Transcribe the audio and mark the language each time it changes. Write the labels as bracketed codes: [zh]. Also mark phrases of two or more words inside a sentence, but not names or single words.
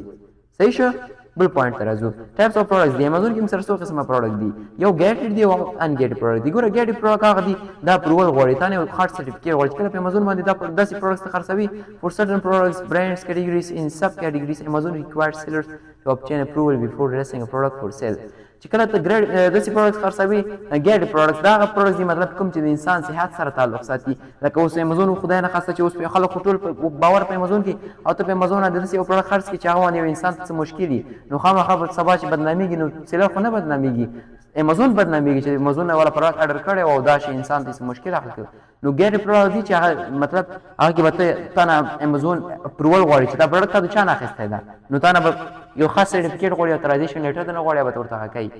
[ps] صحیح شو. بل پوینټ ته راځو. [en] types of products [ps] دي. امازون کې موږ سره څو قسمه پروډکټ دي. یو ګیټډ دي او [en] ungated product [ps] دي. ګوره ګیټډ پروډکټ هغه دي دا اپروول غواړي تا نه [en] hard certificate [ps] غواړي چې کله په امازون باندې دا داسې پروډکټس ته خرڅوي [en] for certain products brands categories and sub categories Amazon required sellers to obtain approval before releasing a product for sale. [ps] چې کله ته داسې پروډکټس خرڅوي [en] gate products [ps] دا هغه پروډکټس دي مطلب کوم چې د انسان صحت سره تعلق ساتي. لکه اوس امازون خدای نه خواسته چې اوس په خلکو ټول باور په امازون کې او ته په امازون باندې داسې یو پروډکټ خرڅ کړي چې هغه باندې یو انسان ته څه مشکل وي نو خامخا به سبا چې بدنامېږي نو سیلر خو نه بدنامېږي امازون بدنامېږي چې امازون نه والا پروډکټ اډر کړی او دا شی انسان ته څه مشکل راغلی نو [en] gate product [ps] دي چې هغه مطلب هغه کې به تا نه امازون اپروول غواړي چې دا پروډکټ تا د چا نه اخیستی ده نو تا نه به یو خاص سرټیفیکیټ غواړي او [en] transaction letter [ps] ته نه غواړي به ته ورته هغه کوي.